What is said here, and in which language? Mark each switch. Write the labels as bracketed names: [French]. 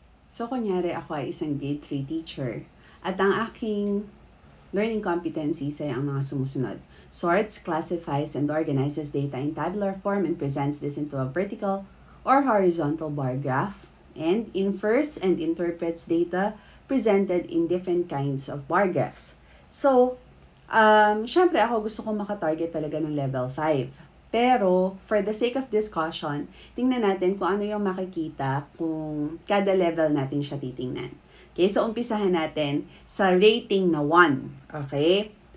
[Filipino] So, kunyari ako ay isang grade 3 teacher at ang aking learning competencies ay ang mga sumusunod. [English] Sorts, classifies, and organizes data in tabular form and presents this into a vertical or horizontal bar graph, and infers and interprets data presented in different kinds of bar graphs. [Filipino] So, syempre ako gusto kong makatarget talaga ng level 5. Pero, [English] for the sake of discussion, [Filipino] tingnan natin kung ano yung makikita kung kada level natin siya titingnan. Okay, so umpisahan natin sa rating na 1. Okay?